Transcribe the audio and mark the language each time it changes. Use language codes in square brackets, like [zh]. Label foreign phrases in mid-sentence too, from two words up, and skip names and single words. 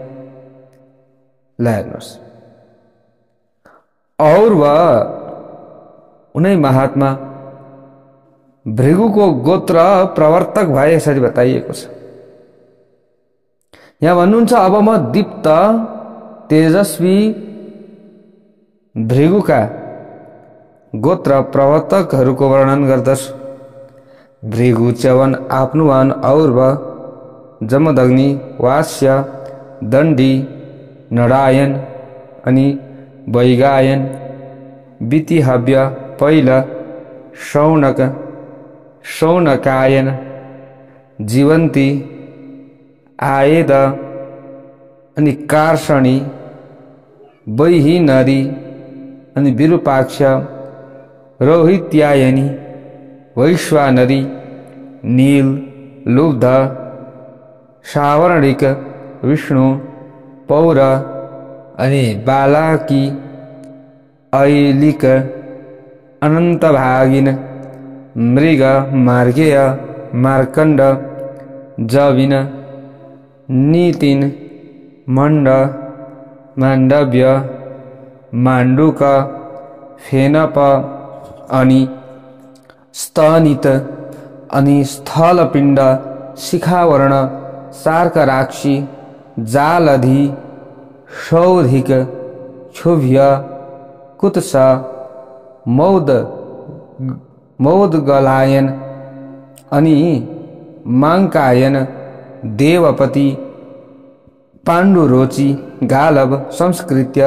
[ne] ल हेर्नुहोस्, और्व उनै महात्मा भृगुको गोत्र प्रवर्तक भए। यसरी बताइएको छ। यहाँ भन्नुहुन्छ, अब म दीप्त तेजस्वी भृगुका गोत्र प्रवर्तकहरूको वर्णन गर्दछु। भृगु, च्यवन, आपनुवान, और्व, जमदग्नि, वास्य, दण्डी, नडायन अनि वैगायन, वितिहव्य, पैल, शौनक, शौनकायन, जीवन्ती, आयेद अनि कार्षणी, वैहिनरी अनि विरूपाक्ष, रोहित्यायनी, वैश्वानरी, नील, लुब्ध, सावर्णिक, विष्णु, पौर अनि बालाकी, ऐलिक, अनन्तभागिन, मृग, मार्गेय, मार्कण्ड, जविन, नीतिन, मण्ड, माण्डव्य, माण्डुक, फेनप अनि स्तनित अनि स्थलपिण्ड, शिखावर्ण, सार्कराक्षी, जालधी, शौधिक, क्षुभ्य, कुत्स, मौदगलायन अनि माङ्कायन, देवपति, पाण्डुरोची, गालव, संस्कृत्य,